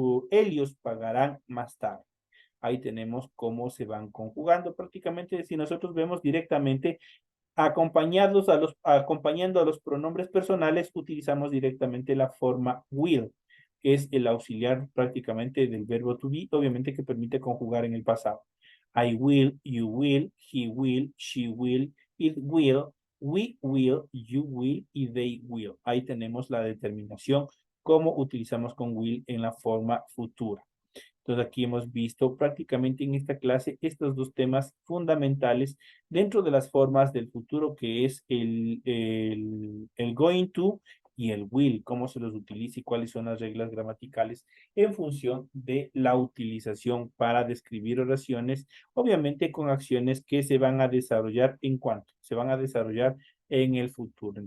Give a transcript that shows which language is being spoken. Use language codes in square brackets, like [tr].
[es] ellos pagarán más tarde. Ahí tenemos cómo se van conjugando. Prácticamente, si nosotros vemos directamente acompañando a los pronombres personales, utilizamos directamente la forma will, que es el auxiliar prácticamente del verbo to be, obviamente que permite conjugar en el pasado. [en] I will, you will, he will, she will, it will, we will, you will y they will. [es] Ahí tenemos la determinación, cómo utilizamos con will en la forma futura. Entonces aquí hemos visto prácticamente en esta clase estos dos temas fundamentales dentro de las formas del futuro, que es el going to y el will, cómo se los utiliza y cuáles son las reglas gramaticales en función de la utilización para describir oraciones, obviamente con acciones que se van a desarrollar en cuanto se van a desarrollar en el futuro.